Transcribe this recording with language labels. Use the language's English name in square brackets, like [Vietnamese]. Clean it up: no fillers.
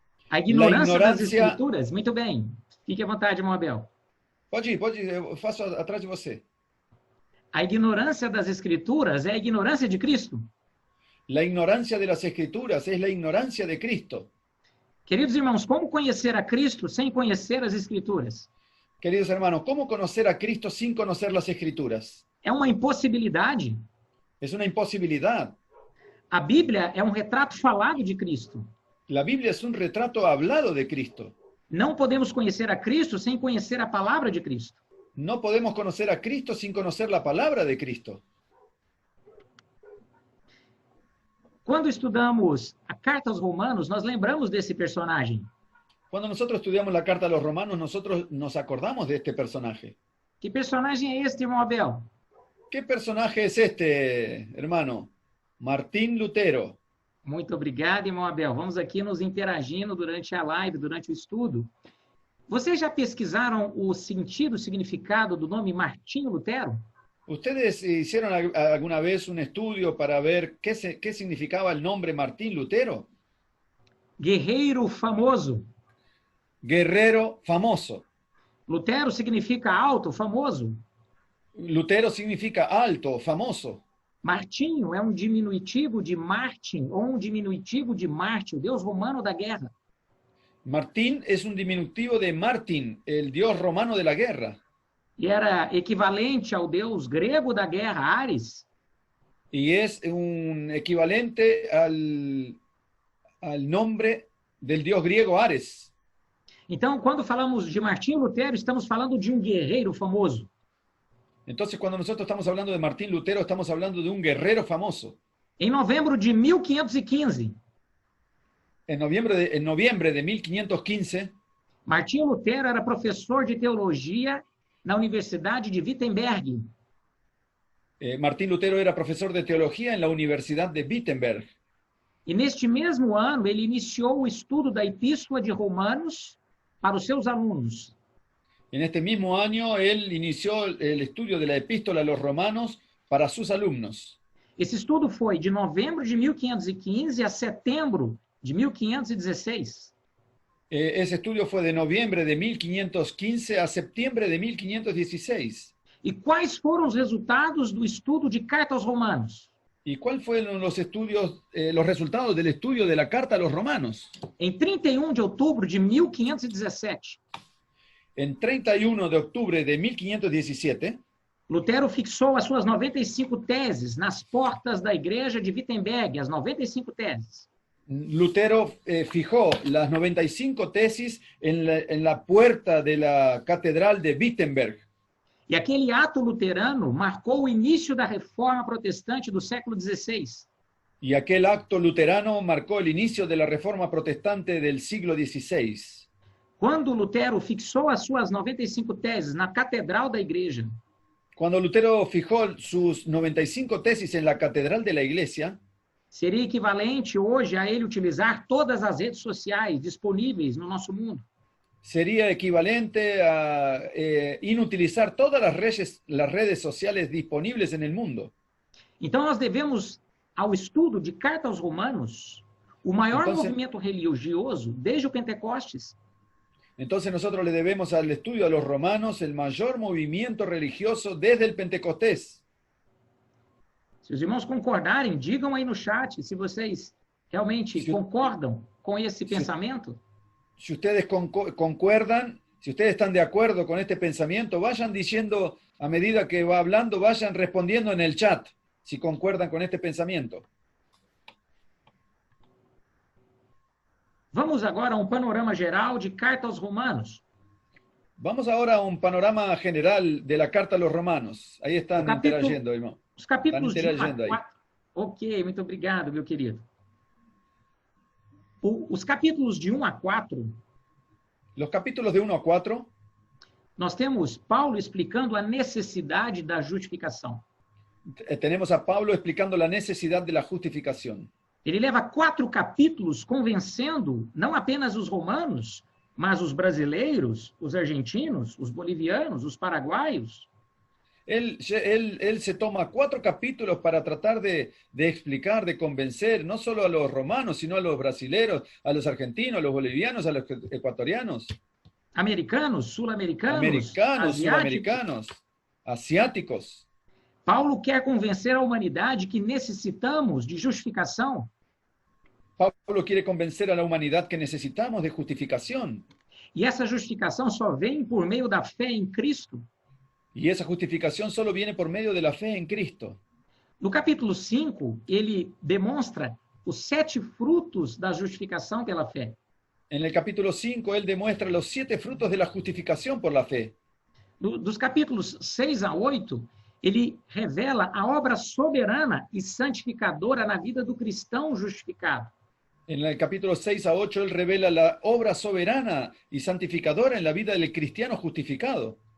[Portuguese] A ignorância das Escrituras. Muito bem. Fique à vontade, irmão Abel. Pode ir, eu faço atrás de você. A ignorância das Escrituras é a ignorância de Cristo. [Spanish] La ignorancia de las Escrituras es la ignorancia de Cristo. [Portuguese] Queridos irmãos, como conhecer a Cristo sem conhecer as Escrituras? [Spanish] Queridos hermanos, ¿cómo conocer a Cristo sin conocer las Escrituras? [Portuguese] É uma impossibilidade. [Spanish] Es una imposibilidad. [Portuguese] A Bíblia é um retrato falado de Cristo. [Spanish] La Biblia es un retrato hablado de Cristo. [Portuguese] Não podemos conhecer a Cristo sem conhecer a palavra de Cristo. [Spanish] No podemos conocer a Cristo sin conocer la palabra de Cristo. [Portuguese] Quando estudamos a Carta aos Romanos, nós lembramos desse personagem. [Spanish] Cuando nosotros estudiamos la carta a los romanos, nosotros nos acordamos de este personaje. [Portuguese] Que personagem é este, irmão Abel? [Spanish] ¿Qué personaje es este, hermano? Martín Lutero. [Portuguese] Muito obrigado, irmão Abel. Vamos aqui nos interagindo durante a live, durante o estudo. Vocês já pesquisaram o sentido, o significado do nome Martinho Lutero? [Spanish] ¿Ustedes hicieron alguna vez un estudio para ver qué significaba el nombre Martín Lutero? [Portuguese] Guerreiro famoso. [Spanish] Guerrero famoso. [Portuguese] Lutero significa alto, famoso. [Spanish] Lutero significa alto, famoso. [Portuguese] Martinho é um diminutivo de Martin ou um diminutivo de Marte, o deus romano da guerra. [Spanish] Martín es un diminutivo de Martín, el dios romano de la guerra. [Portuguese] E era equivalente ao deus grego da guerra, Ares. [Spanish] Y es un equivalente al nombre del dios griego Ares. [Portuguese] Então, quando falamos de Martinho Lutero, estamos falando de um guerreiro famoso. [Spanish] Entonces, cuando nosotros estamos hablando de Martín Lutero, estamos hablando de un guerrero famoso. [Portuguese] Em novembro de 1515, [Spanish] En noviembre de 1515, [Portuguese] Martinho Lutero era professor de teologia na Universidade de Wittenberg. [Spanish] Martín Lutero era profesor de teología en la Universidad de Wittenberg. [Portuguese] E neste mesmo ano, ele iniciou o estudo da Epístola de Romanos para os seus alunos. [Spanish] En este mismo año, él inició el estudio de la epístola a los romanos para sus alumnos. [Portuguese] Esse estudo foi de novembro de 1515 a setembro de 1516. [Spanish] Ese estudio fue de noviembre de 1515 a septiembre de 1516. [Portuguese] E quais foram os resultados do estudo de Carta aos Romanos? [Spanish] ¿Y cuáles fueron los resultados del estudio de la carta a los romanos? [Portuguese] Em 31 de outubro de 1517, [Spanish] En 31 de octubre de 1517, [Portuguese] Lutero fixou as suas 95 teses nas portas da igreja de Wittenberg, as 95 teses. [Spanish] Lutero fijó las 95 tesis en la puerta de la catedral de Wittenberg. [Portuguese] E aquele ato luterano marcou o início da reforma protestante do século XVI. [Spanish] Y aquel acto luterano marcó el inicio de la reforma protestante del siglo XVI. [Portuguese] Quando Lutero fixou as suas 95 teses na catedral da igreja, [Spanish] Cuando Lutero fijó sus 95 tesis en la catedral de la iglesia, [Portuguese] seria equivalente hoje a ele utilizar todas as redes sociais disponíveis no nosso mundo. [Spanish] sería equivalente a inutilizar todas las redes sociales disponibles en el mundo. [Portuguese] Então, nós devemos ao estudo de Carta aos Romanos o maior Então, movimento religioso desde o Pentecostes. [Spanish] Entonces nosotros le debemos al estudio a los romanos el mayor movimiento religioso desde el Pentecostés. [Portuguese] Se os irmãos concordarem, digam aí no chat se vocês realmente concordam com esse pensamento. [Spanish] Si ustedes concuerdan, si ustedes están de acuerdo con este pensamiento, vayan diciendo a medida que va hablando, vayan respondiendo en el chat, si concuerdan con este pensamiento. [Portuguese] Vamos agora a um panorama geral de Carta aos Romanos. [Spanish] Vamos ahora a un panorama general de la carta a los romanos. Ahí están interagiendo, hermano. [Portuguese] Os capítulos de 1 a interagindo aí. 4. Ok, muito obrigado, meu querido. Os capítulos de 1 a 4, [Spanish] Los capítulos de 1 a 4, [Portuguese] nós temos Paulo explicando a necessidade da justificação. [Spanish] tenemos a Pablo explicando la necesidad de la justificación. [Portuguese] Ele leva 4 capítulos convencendo não apenas os romanos, mas os brasileiros, os argentinos, os bolivianos, os paraguaios. [Spanish] Él se toma 4 capítulos para tratar de explicar, de convencer, no solo a los romanos, sino a los brasileros, a los argentinos, a los bolivianos, a los ecuatorianos, [Portuguese] Americanos, sul-americanos, [Spanish] americanos, [Portuguese] asiáticos. [Spanish] sudamericanos, asiáticos. [Portuguese] Paulo quer convencer a humanidade que necessitamos de justificação. [Spanish] Pablo quiere convencer a la humanidad que necesitamos de justificación. [Portuguese] E essa justificação só vem por meio da fé em Cristo. [Spanish] Y esa justificación solo viene por medio de la fe en Cristo. [Portuguese] No capítulo 5, ele demonstra os 7 frutos da justificação pela fé. [Spanish] En el capítulo 5, él demuestra los 7 frutos de la justificación por la fe. [Portuguese] Dos capítulos 6 a 8, ele revela a obra soberana e santificadora na vida do cristão justificado. [Spanish] En el capítulo 6 a 8, él revela la obra soberana y santificadora en la vida del cristiano justificado.